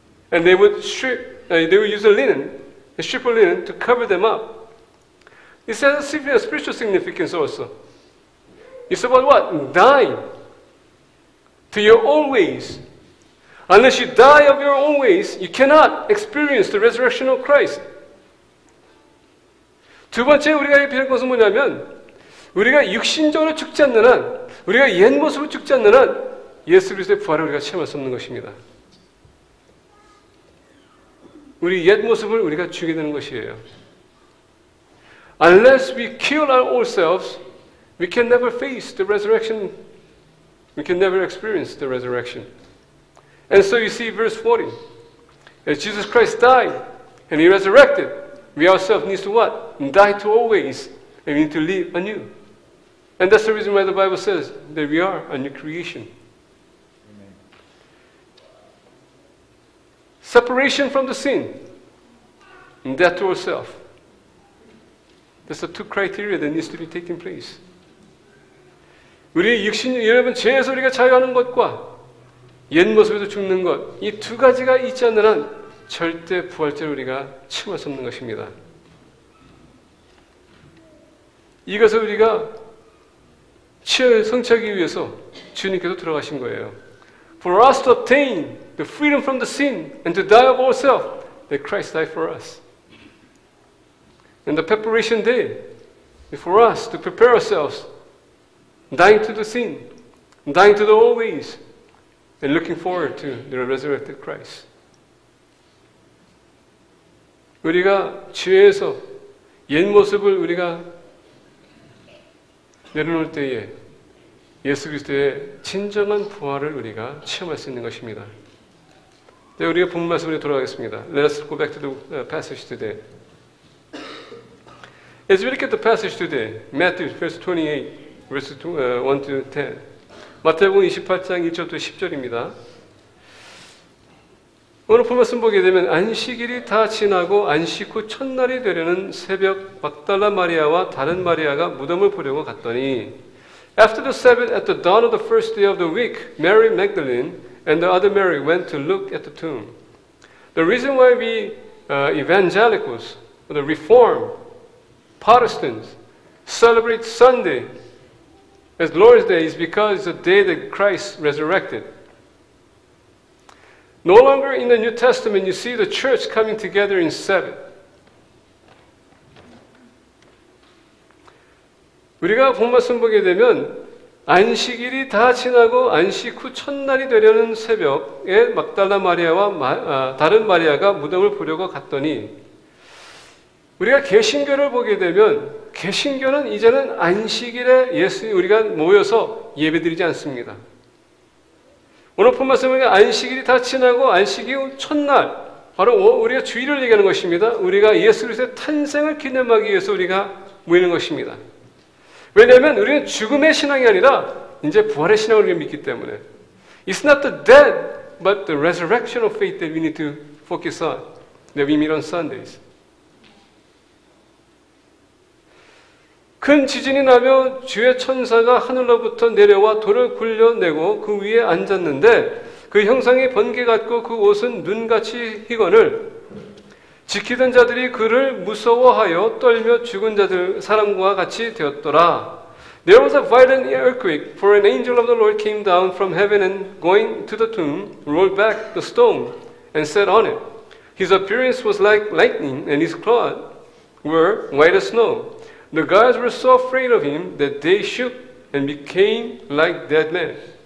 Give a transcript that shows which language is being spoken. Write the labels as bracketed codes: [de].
[en] And they would use a strip of linen to cover them up. It has a spiritual significance also. It's about what? Dying to your own ways. Unless you die of your own ways, you cannot experience the resurrection of Christ. [ko] 두 번째 우리가 배울 것은 뭐냐면 우리가 육신적으로 죽지 않는 한, 우리가 옛 모습으로 죽지 않는 한 예수 그리스도의 부활을 우리가 체험할 수 없는 것입니다. 우리 옛 모습을 우리가 죽이게 되는 것이에요. [en] Unless we kill our old selves, we can never face the resurrection. We can never experience the resurrection. And so you see verse 40. As Jesus Christ died and He resurrected, we ourselves need to what? Die to old ways, and we need to live anew. And that's the reason why the Bible says that we are a new creation. Amen. Separation from the sin, and death to ourselves. That's the two criteria that needs to be taking place. [ko] 우리 육신, 여러분, 죄에서 우리가 자유하는 것과 옛 모습에서 죽는 것, 이 두 가지가 있지 않는 한 절대 부활절을 우리가 체험할 수 없는 것입니다. 이것을 우리가 성취하기 위해서 주님께서 들어가신 거예요. [en] For us to obtain the freedom from the sin and to die of ourselves, that Christ died for us. And the preparation day is for us to prepare ourselves, dying to the sin, dying to the old ways, and looking forward to the resurrected Christ. [ko] 우리가 죄에서 옛 모습을 우리가 내려놓을 때에 예수 그리스도의 진정한 부활을 우리가 체험할 수 있는 것입니다. 네, 우리가 본문 말씀으로 돌아가겠습니다. [en] Let us go back to the passage today. As we look at the passage today, Matthew verse 28, verses 1 to 10. [ko] 마태복음 28장 1절부터 10절입니다. 오늘 본 말씀 보게 되면 안식일이 다 지나고 안식 후 첫날이 되려는 새벽 막달라 마리아와 다른 마리아가 무덤을 보려고 갔더니 [en] After the Sabbath at the dawn of the first day of the week, Mary Magdalene and the other Mary went to look at the tomb. The reason why we evangelicals, the Reformed, Protestants celebrate Sunday as Lord's Day is because it's the day that Christ resurrected. No longer in the New Testament you see the church coming together in Sabbath. [ko] 우리가 본 말씀 보게 되면 안식일이 다 지나고 안식 후 첫날이 되려는 새벽에 막달라 마리아와 다른 마리아가 무덤을 보려고 갔더니 우리가 개신교를 보게 되면 개신교는 이제는 안식일에 우리가 모여서 예배드리지 않습니다. 오늘 본 말씀은 안식일이 다 지나고 안식일 후 첫날 바로 우리가 주일을 얘기하는 것입니다. 우리가 예수 그리스도의 탄생을 기념하기 위해서 우리가 모이는 것입니다. 왜냐하면 우리는 죽음의 신앙이 아니라 이제 부활의 신앙을 우리가 믿기 때문에 [en] It's not the dead but the resurrection of faith that we need to focus on that we meet on Sundays. [ko] 큰 지진이 나며 주의 천사가 하늘로부터 내려와 돌을 굴려내고 그 위에 앉았는데 그 형상이 번개 같고 그 옷은 눈같이 희거늘 지키던 자들이 그를 무서워하여 떨며 죽은 자들 사람과 같이 되었더라. [en] There was a violent earthquake, for an angel of the Lord came down from heaven and going to the tomb, rolled back the stone and sat on it. His appearance was like lightning and his clothes were white as snow. The guards were so afraid of him that they shook and became like dead men.